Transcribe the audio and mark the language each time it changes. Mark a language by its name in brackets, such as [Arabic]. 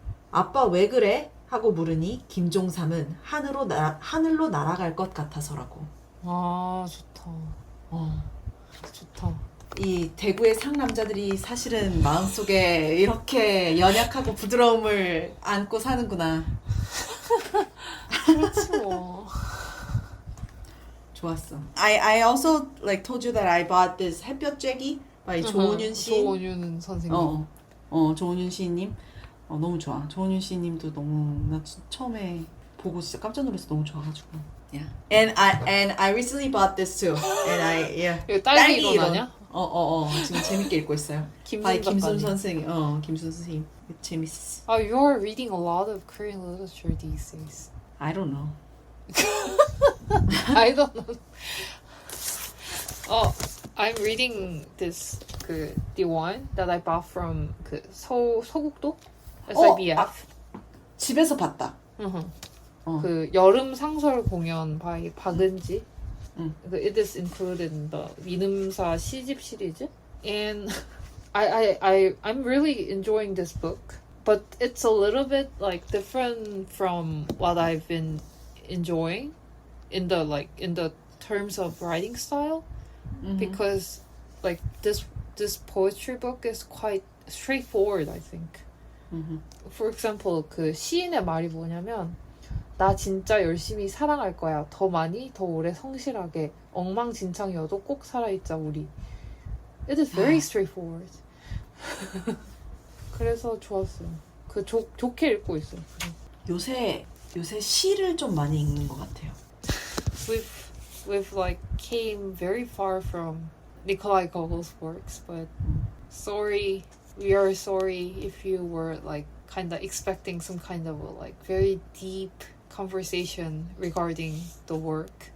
[Korean] 아빠 왜 그래? 하고 물으니 김종삼은 하늘로 날아갈 것 같아서라고. 아, 좋다. 어. 좋다. 이 대구의 상남자들이 사실은 마음속에 이렇게 연약하고 부드러움을 안고 사는구나. 그렇지 뭐. 좋았어. [English] I also like told you that I bought this 햇볕 쬐기 by 조은윤 시인. [Korean] 조은윤 선생님. 조은윤 시인님. 너무 좋아. 조은윤 시인님도 너무 나 처음에 보고 진짜 깜짝 놀라서 너무 좋아가지고. [English] Yeah. And I recently bought this too. And yeah. [Korean] 이거 딸기 이론 아니야? 지금 재밌게 읽고 있어요. 김순 김순 작가님. 선생님. 김순 선생님. 재밌어. [English] You're reading a lot of Korean literature these days. I don't know. I don't know. I'm reading this the one that I bought from 서국도 SIBF. [Korean] 집에서 봤다. 그 여름 상설 공연 by 박은지. 응. [English] It is included in the 민음사 시집 시리즈. And I'm really enjoying this book. But it's a little bit like different from what I've been enjoying in the terms of writing style. Because like this poetry book is quite straightforward, I think. For example, [Korean] 그 시인의 말이 뭐냐면 나 진짜 열심히 사랑할 거야. 더 많이, 더 오래 성실하게. 엉망진창이어도 꼭 살아있자 우리. [English] It is very straightforward. [Korean] 그래서 좋았어요. 좋게 읽고 있어요. 요새 시를 좀 많이 읽는 것 같아요. [English] We've like came very far from Nikolai Gogol's works, but we are sorry if you were like kind of expecting some kind of like very deep conversation regarding the work.